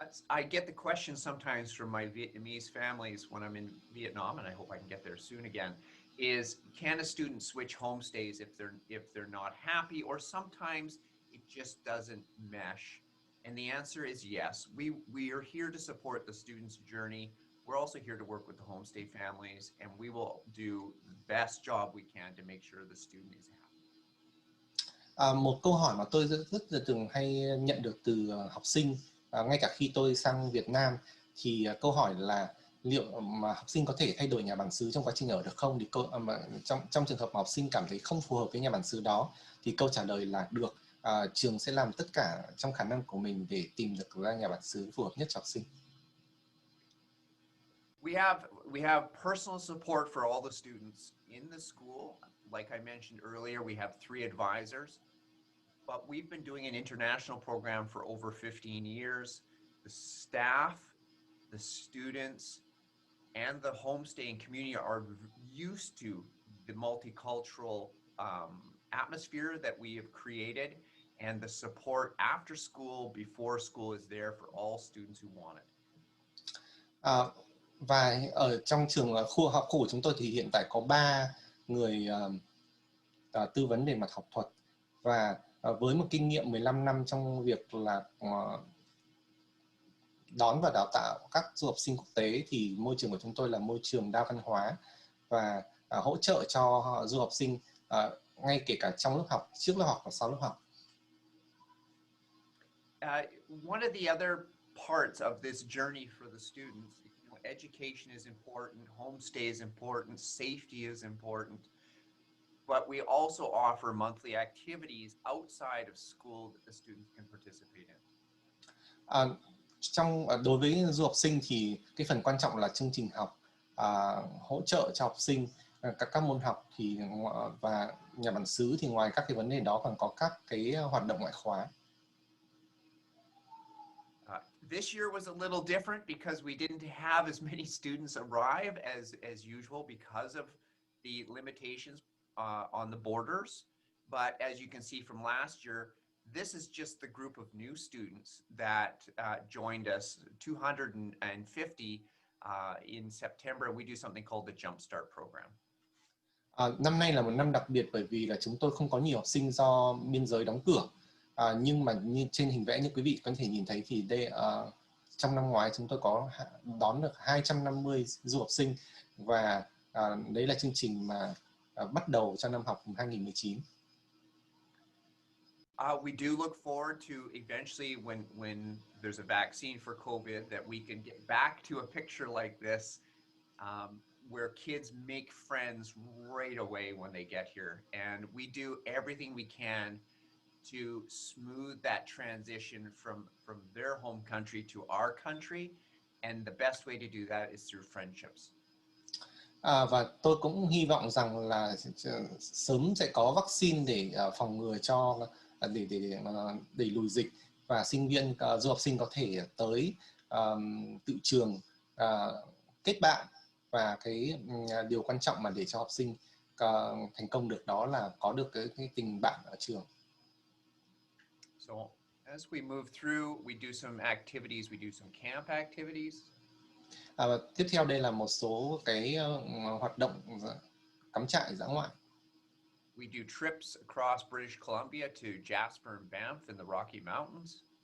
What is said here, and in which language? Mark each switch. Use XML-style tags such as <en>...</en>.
<en>I get the question sometimes from my Vietnamese families when I'm in Vietnam, and I hope I can get there soon again, is can a student switch homestays if they're not happy, or sometimes it just doesn't mesh? And the answer is yes. We are here to support the student's journey. We're also here to work with the homestay families, and we will do the best job we can to make sure the student is happy.</en> <vi>Một câu hỏi mà tôi rất là thường hay nhận được từ học sinh, ngay cả khi tôi sang Việt Nam, thì câu hỏi là liệu mà học sinh có thể thay đổi nhà bản xứ trong quá trình ở được không? Thì trong trường hợp mà học sinh cảm thấy không phù hợp với nhà bản xứ đó, thì câu trả lời là được. Trường sẽ làm tất cả trong khả năng của mình để tìm được ra nhà bản xứ phù hợp nhất cho học sinh.</vi> <en>We have personal support for all the students in the school. Like I mentioned earlier, we have 3 advisors. But we've been doing an international program for over 15 years. The staff, the students, and the homestaying community are used to the multicultural atmosphere that we have created, and the support after school, before school is there for all students who want it.</en> <vi>Và ở trong trường khu học khu của chúng tôi thì hiện tại có 3 người tư vấn về mặt học thuật, và với một kinh nghiệm 15 năm trong việc là đón và đào tạo các du học sinh quốc tế, thì môi trường của chúng tôi là môi trường đa văn hóa và hỗ trợ cho du học sinh ngay kể cả trong lớp học, trước lớp học và sau lớp học.</vi> <en>One of the other parts of this journey for the students. You know, education is important, homestay is important, safety is important, but we also offer monthly activities outside of school that the students can participate in.</en> <vi>Đối với du học sinh thì cái phần quan trọng là chương trình học, hỗ trợ cho học sinh các môn học thì và nhà bản xứ, thì ngoài các cái vấn đề đó còn có các cái hoạt động ngoại khóa.</vi> <en>This year was a little different because we didn't have as many students arrive as usual because of the limitations on the borders. But as you can see from last year, this is just the group of new students that joined us, 250 in September. We do something called the Jumpstart program.</en> <vi>Năm nay là một năm đặc biệt bởi vì là chúng tôi không có nhiều học sinh do biên giới đóng cửa. Nhưng mà như trên hình vẽ như quý vị có thể nhìn thấy thì đây, trong năm ngoái chúng tôi có đón được 250 du học sinh và đấy là chương trình mà bắt đầu cho năm học 2019.</vi> <en>We do look forward to eventually when there's a vaccine for COVID that we can get back to a picture like this where kids make friends right away when they get here. And we do everything we can to smooth that transition from their home country to our country. And the best way to do that is through friendships.</en> <vi>Và tôi cũng hy vọng rằng là sớm sẽ có vaccine để phòng ngừa cho để đẩy lùi dịch và sinh viên du học sinh có thể tới tự trường kết bạn, và cái điều quan trọng mà để cho học sinh thành công được đó là có được cái tình bạn ở trường.</vi> <en>So as we move through, we do some activities, we do some camp activities.</en> <vi>Tiếp theo đây là một số cái hoạt động cắm trại dã ngoại.</vi> <en>We do trips across British Columbia to Jasper and Banff in the Rocky Mountains.</en>